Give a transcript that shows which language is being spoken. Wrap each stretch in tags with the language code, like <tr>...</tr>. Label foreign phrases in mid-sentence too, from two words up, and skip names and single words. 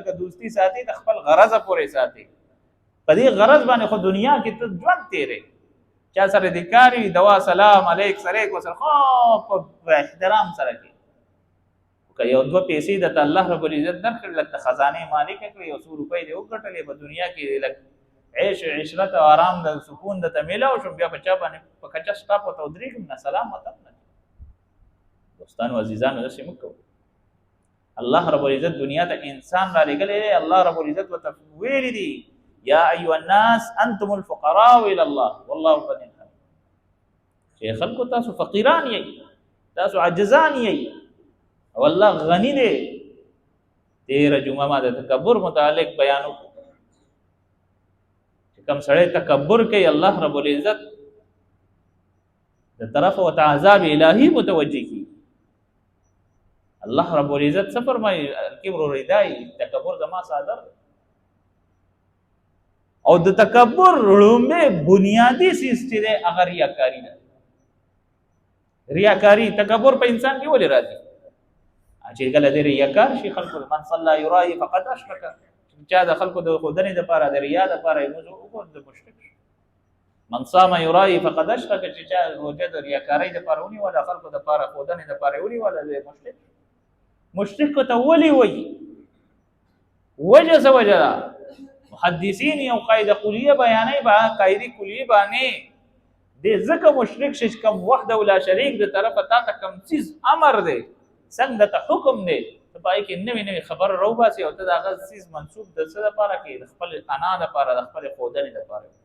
<ps>که دوستی ساتي د خپل غرضه پورې ساتي، په دې غرض باندې خو دنیا کې ته ژوند تیرې، چا سره دې کار وي دوا</ps> <ar>سلام علیک</ar> <ps>سلیک ورسره خو په احترام سره کې، که یو دوه پیسې درته</ps> <ar>الله رب العزت</ar> <ps>درکړي، لږ د خزانې مالکه کړي، یو څو روپۍ دې وګټلې په دنیا کې، لږ عیش عشرت او آرام د سکون درته میلاو شو، بیا په چا باندې په کچه سټاپ ورته ودرېږم نه سلام ورته نه. دوستانو عزیزانو داسې مه کوو.</ps> <ar>الله رب العزت</ar> <ps>دنیا ته انسان را لېږلی دی،</ps> <ar>الله رب العزت</ar> <ps>ورته ویلي دي</ps> <ar>یا ایها الناس انتم الفقراء الى الله والله غنی حمید،</ar> <ps>چې خلکو تاسو فقیران یئ، تاسو عاجزان یئ او الله غنی دی. تیره جمعه ما د تکبر متعلق بیان وکړو چې کوم سړی تکبر کوي</ps> <ar>الله رب العزت</ar> <ps>د طرف ورته عذاب الهي متوجه کړي.</ps> <ar>الله رب العزت</ar> <ps>څه فرمایي؟</ps> <ar>الکبر ردای،</ar> <ps>تکبر زما صادر، او د تکبر لومبه بنیادی سیز چې دی هغه ریاکاري ده. ریاکاري تکبر په انسان کې ولې راځي؟ چې کله دې ریاکار شي، خلکو</ps> <ar>من صلى يرائي فقد اشرك،</ar> <ps>چا د خلکو د ښودنې دپاره د ریا دپاره یې لمونځ وکړو د مشرک شو.</ps> <ar>من صام يرائي فقد اشرك،</ar> <ps>چې چا روژه د ریاکارۍ دپاره ونیوله، خلکو دپاره ښودنې دپاره یې ونیوله، د مشرک شو. مشرک ته ولې وایي؟ وجه څه وجه ده؟ محدثین یو قاعده کلیه بیانوي، په قاعده کلیه باندې دې ځکه مشرک شي چې کوم</ps> <ar>وحده ولا شریک</ar> <ps>د طرفه تا ته کوم څیز امر دی، څنګه ته حکم دی، ته پای کې نوې نوې خبره راوباسي او ته د هغه څیز منسوب د څه دپاره کې، د خپل انا دپاره، د خپلې ښودنې دپاره.</ps>